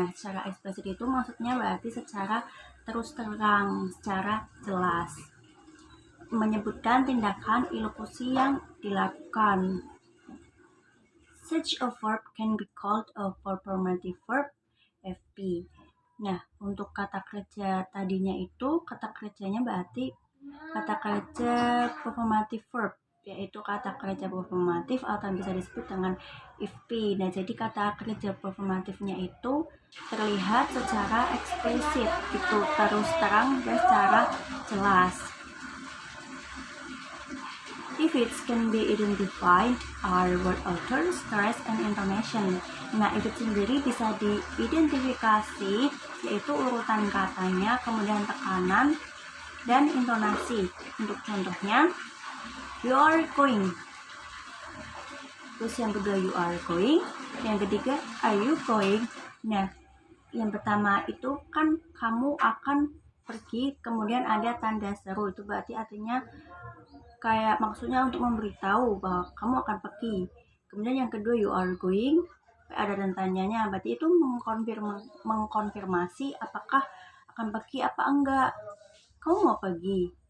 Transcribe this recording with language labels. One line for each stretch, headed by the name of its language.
Indonesian: Nah, secara eksplisit itu maksudnya berarti secara terus terang, secara jelas menyebutkan tindakan ilustrasi yang dilakukan.
English: Such a verb can be called a performative verb, FP.
Indonesian: Nah, untuk kata kerja tadinya itu kata kerjanya berarti kata kerja performative verb, yaitu kata kerja performatif atau bisa disebut dengan IFP. Nah, jadi kata kerja performatifnya itu terlihat secara eksplisit, gitu, terus terang dan secara jelas.
English: Ifits can be identified are word order, stress, and intonation.
Indonesian: Nah, ifit sendiri bisa diidentifikasi, yaitu urutan katanya, kemudian tekanan, dan intonasi. Untuk contohnya,
English: you are going.
Indonesian: Terus yang kedua, you are going. Yang ketiga, are you going? Nah, yang pertama itu kan kamu akan pergi, kemudian ada tanda seru. Itu berarti artinya kayak maksudnya untuk memberitahu bahwa kamu akan pergi. Kemudian yang kedua,
English: you are going,
Indonesian: ada dan tanyanya, berarti itu mengkonfirmasi apakah akan pergi apa enggak. Kamu mau pergi.